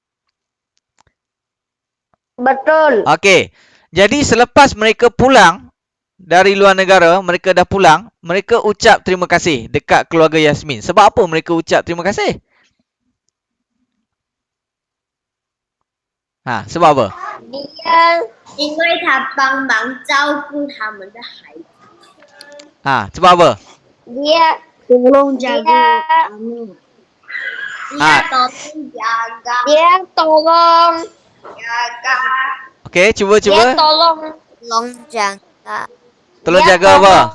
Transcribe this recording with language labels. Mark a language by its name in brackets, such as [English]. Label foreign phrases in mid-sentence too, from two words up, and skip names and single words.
[Malay] Betul. Okey. Jadi selepas mereka pulang dari luar negara, mereka dah pulang, mereka ucap terima kasih dekat keluarga Yasmin. Sebab apa mereka ucap terima kasih? Sebab apa? [Chinese] 因为他帮忙照顾他们的孩子。 [Malay] Sebab apa? Dia Tolong jaga kamu. Dia tolong jaga. dia tolong Okey, cuba. dia tolong Tolong dia jaga apa?